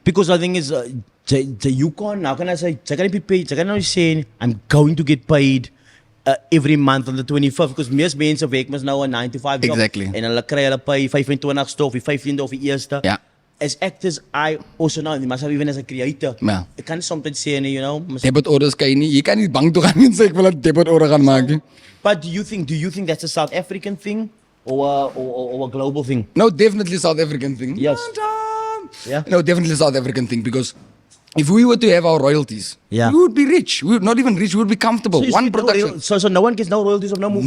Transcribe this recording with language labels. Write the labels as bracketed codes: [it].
[en] Because I think is you can't, how can I say, jy kan nie be paid, [af] jy kan nou nie sê [en] I'm going to get paid every month on the 25th because [af] meeste mense werk mos nou 'n [en] 9 to 5 job Exactly. [af] en hulle kry hulle pay 25ste of die 15de of die 1ste. Ja. [en] As actors, I also know, myself even as a creator, [af] Ja. ek kan soms sê, you know, debit orders kan jy kan nie bank toe gaan en sê ek wil 'n debit order gaan maak nie. [en] but do you think that's a South African thing or a global thing? No, definitely South African thing. Yes. Yeah. No, definitely South African thing because if we were to have our royalties, Yeah. we would be rich. We would not even rich. We would be comfortable. So you One see, production. So no one gets no royalties of no movie.